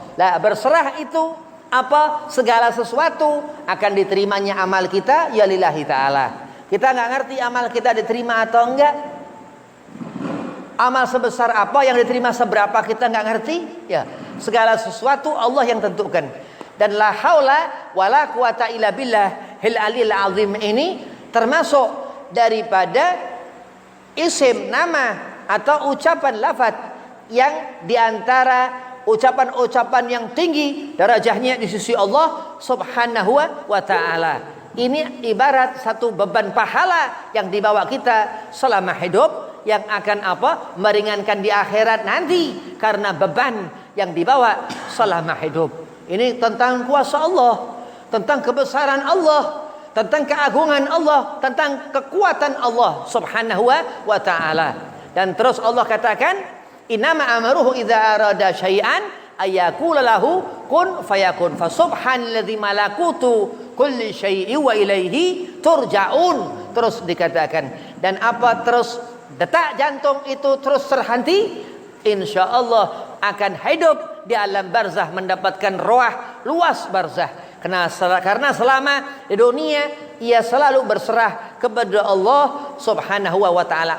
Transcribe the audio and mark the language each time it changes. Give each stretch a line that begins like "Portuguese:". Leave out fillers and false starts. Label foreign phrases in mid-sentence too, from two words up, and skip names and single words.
Indonesian: Lah berserah itu apa segala sesuatu akan diterimanya amal kita ya
Arabic: لله تعالى.
Indonesian: Kita nggak ngerti amal kita diterima atau enggak. Amal sebesar apa yang diterima seberapa kita nggak ngerti. Ya, segala sesuatu Allah yang tentukan. Dan
Arabic: لا حول ولا قوة إلا بالله العلي العظيم
Indonesian: ini termasuk daripada isim nama atau ucapan lafaz yang diantara ucapan-ucapan yang tinggi darajahnya di sisi Allah
Arabic: سبحانه وتعالى.
Indonesian: Ini ibarat satu beban pahala yang dibawa kita selama hidup, yang akan apa? Meringankan di akhirat nanti karena beban yang dibawa selama hidup. Ini tentang kuasa Allah, tentang kebesaran Allah, tentang keagungan Allah, tentang kekuatan Allah
Arabic: سبحانه وتعالى.
Indonesian: Dan terus Allah katakan,
Arabic: إنما أمره إذا أراد شيئا أن يقول له كن فيكون. فسبحان الذي ملكوت كل شيء وإليه ترجعون.
Indonesian: Terus dikatakan, dan apa terus detak jantung itu terus terhenti, insyaallah akan hidup di alam barzah, mendapatkan ruah luas barzah. Karena selama di dunia ia selalu berserah kepada Allah
Arabic: سبحانه وتعالى.